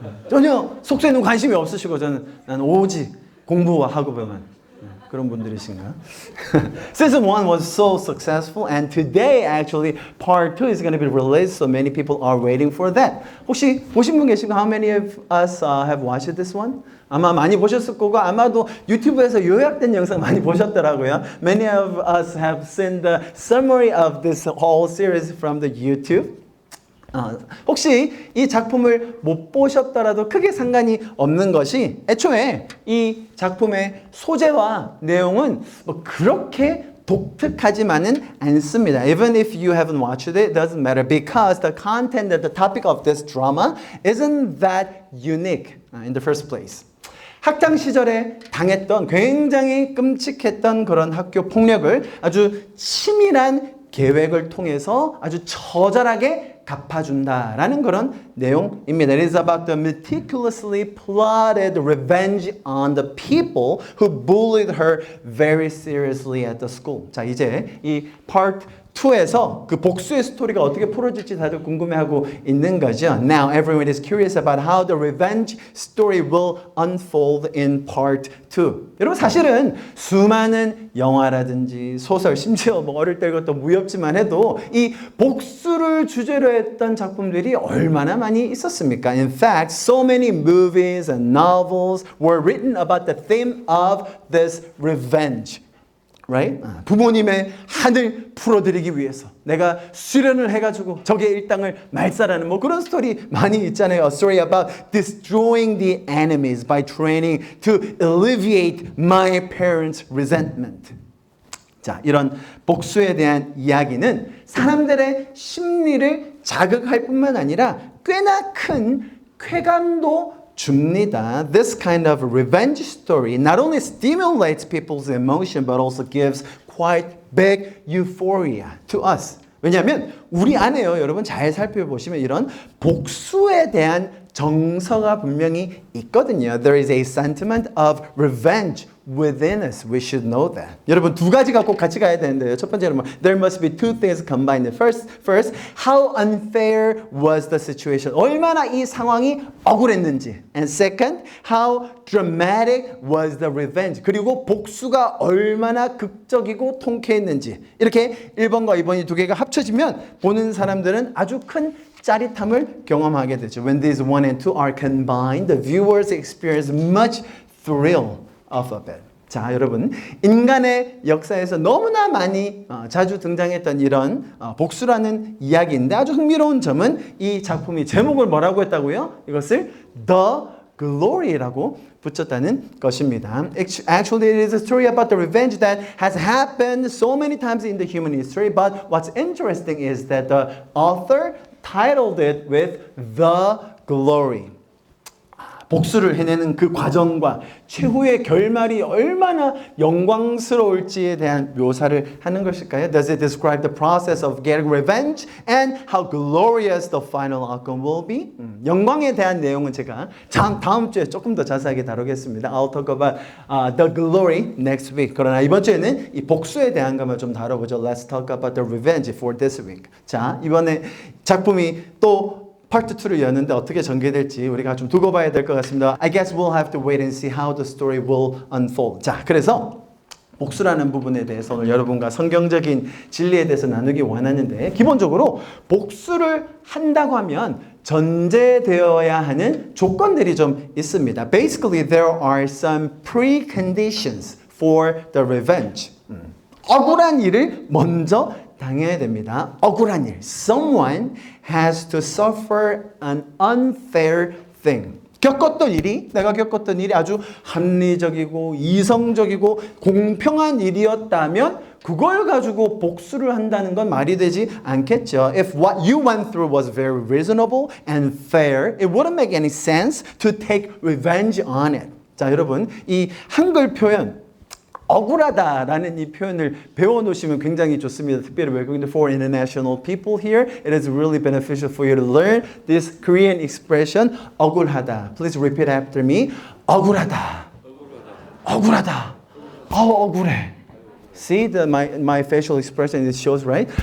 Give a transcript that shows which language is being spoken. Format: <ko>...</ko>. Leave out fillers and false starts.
<ko>전혀 속세에는 관심이 없으시고 난 오직 공부와 학업에만 그런 분들이신가?</ko> <en>Season 1 was so successful and today actually part 2 is going to be released so many people are waiting for that.</en> <ko>혹시 보신 분 계신가?</ko> <en>How many of us have watched this one?</en> <ko>아마 많이 보셨을 거고 아마도 유튜브에서 요약된 영상 많이 보셨더라고요.</ko> <en>Many of us have seen the summary of this whole series from the YouTube.</en> <ko>혹시 이 작품을 못 보셨더라도 크게 상관이 없는 것이 애초에 이 작품의 소재와 내용은 뭐 그렇게 독특하지만은 않습니다.</ko> <en>Even if you haven't watched it, it doesn't matter because the content and the topic of this drama isn't that unique in the first place.</en> <ko>학창 시절에 당했던 굉장히 끔찍했던 그런 학교 폭력을 아주 치밀한 계획을 통해서 아주 처절하게 갚아준다라는 그런 내용입니다.</ko> <en>It is about the meticulously plotted revenge on the people who bullied her very seriously at the school.</en> <ko>자, 이제 이 part 2에서 그 복수의 스토리가 어떻게 풀어질지 다들 궁금해하고 있는 거죠.</ko> <en>Now everyone is curious about how the revenge story will unfold in part 2.</en> <ko>여러분 사실은 수많은 영화라든지 소설, 심지어 뭐 어릴 때 이것도 무협지만 해도 이 복수를 주제로 했던 작품들이 얼마나 많이 있었습니까?</ko> <en>In fact, so many movies and novels were written about the theme of this revenge. Right?</en> <ko>부모님의 한을 풀어드리기 위해서 내가 수련을 해가지고 적의 일당을 말살하는 뭐 그런 스토리 많이 있잖아요.</ko> <en>A story about destroying the enemies by training to alleviate my parents' resentment.</en> <ko>자, 이런 복수에 대한 이야기는 사람들의 심리를 자극할 뿐만 아니라 꽤나 큰 쾌감도 줍니다.</ko> <en>This kind of revenge story not only stimulates people's emotion but also gives quite big euphoria to us.</en> <ko>왜냐하면 우리 안에요, 여러분 잘 살펴보시면 이런 복수에 대한 정서가 분명히 있거든요.</ko> <en>There is a sentiment of revenge within us. We should know that.</en> <ko>여러분 두 가지가 꼭 같이 가야 되는데요. 첫 번째는</ko> <en>There must be two things combined. First, how unfair was the situation?</en> <ko>얼마나 이 상황이 억울했는지.</ko> <en>And second, how dramatic was the revenge?</en> <ko>그리고 복수가 얼마나 극적이고 통쾌했는지. 이렇게 1번과 2번이 두 개가 합쳐지면 보는 사람들은 아주 큰 짜릿함을 경험하게 되죠.</ko> <en>When these 1 and 2 are combined, the viewers experience much thrill of it.</en> <ko>자, 여러분, 인간의 역사에서 너무나 많이 자주 등장했던 이런 복수라는 이야기인데 아주 흥미로운 점은 이 작품이 제목을 뭐라고 했다고요? 이것을 The Glory라고 붙였다는 것입니다.</ko> <en>Actually, it is a story about the revenge that has happened so many times in the human history. But what's interesting is that the author titled it with The Glory.</en> <ko>복수를 해내는 그 과정과 최후의 결말이 얼마나 영광스러울지에 대한 묘사를 하는 것일까요?</ko> <en>Does it describe the process of getting revenge and how glorious the final outcome will be?</en> <ko>영광에 대한 내용은 제가 다음 주에 조금 더 자세하게 다루겠습니다.</ko> <en>I'll talk about the glory next week.</en> <ko>그러나 이번 주에는 이 복수에 대한 것만 좀 다뤄보죠.</ko> <en>Let's talk about the revenge for this week.</en> <ko>자, 이번에 작품이 또 파트 2를 여는데 어떻게 전개될지 우리가 좀 두고 봐야 될 것 같습니다.</ko> <en>I guess we'll have to wait and see how the story will unfold.</en> <ko>자, 그래서 복수라는 부분에 대해서 오늘 여러분과 성경적인 진리에 대해서 나누기 원하는데 기본적으로 복수를 한다고 하면 전제되어야 하는 조건들이 좀 있습니다.</ko> <en>Basically, there are some preconditions for the revenge.</en> <ko>억울한 일을 먼저 당해야 됩니다. 억울한 일.</ko> <en>Someone has to suffer an unfair thing.</en> <ko>내가 겪었던 일이 아주 합리적이고 이성적이고 공평한 일이었다면 그걸 가지고 복수를 한다는 건 말이 되지 않겠죠.</ko> <en>If what you went through was very reasonable and fair, it wouldn't make any sense to take revenge on it.</en> <ko>자, 여러분, 이 한글 표현 억울하다라는 이 표현을 배워놓으시면 굉장히 좋습니다. 특별히 외국인들</ko> <en>for international people here, it is really beneficial for you to learn this Korean expression 억울하다. Please repeat after me.</en> <ko>억울하다. 억울하다. 억울해.</ko> <en>See my facial expression it shows right?</en>